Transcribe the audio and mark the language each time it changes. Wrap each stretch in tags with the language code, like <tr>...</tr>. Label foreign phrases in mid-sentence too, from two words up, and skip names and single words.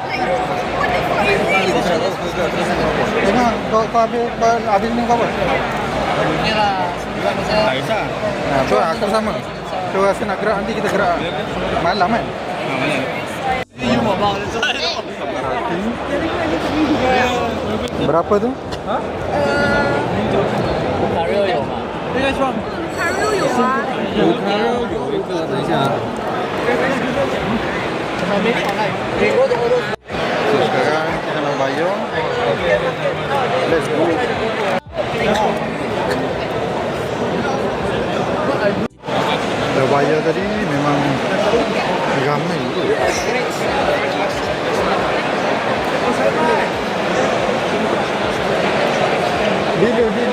<ms>Tengok kau habis ni kau apa? Tak kisah. Nah, tu aku sama. Tu rasa nak gerak nanti kita gerak malam kan? Malam. Berapa tu? Ha?</ms> <zh>卡肉有吗？应该说卡肉有啊。有看到有一个，等一下啊。</zh> <ms>So, sekarang kita nak bayar.</ms> <en>Let's go.</en> <ms>Dah bayar tadi memang ramai tu. Bila.</ms>